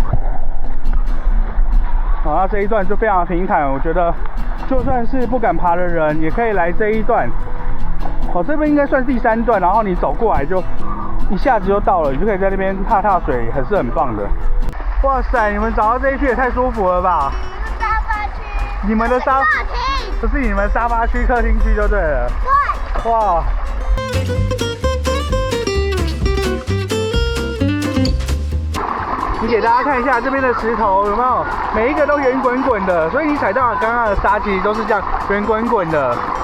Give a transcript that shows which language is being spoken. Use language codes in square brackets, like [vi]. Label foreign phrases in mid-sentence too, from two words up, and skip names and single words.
[zh] 好，那這一段就非常平坦，我覺得就算是不敢爬的人也可以來這一段。哦，這邊應該算第3段，然後你走過來就一下子就到了，你就可以在那邊踏踏水，還是很棒的。哇塞，你們找到這一區也太舒服了吧！沙發區，你們的沙發廳，這是你們沙發區、客廳區就對了。對。哇。你給大家看一下這邊的石頭有沒有？每一個都圓滾滾的，所以你踩到剛剛的沙其實都是這樣圓滾滾的。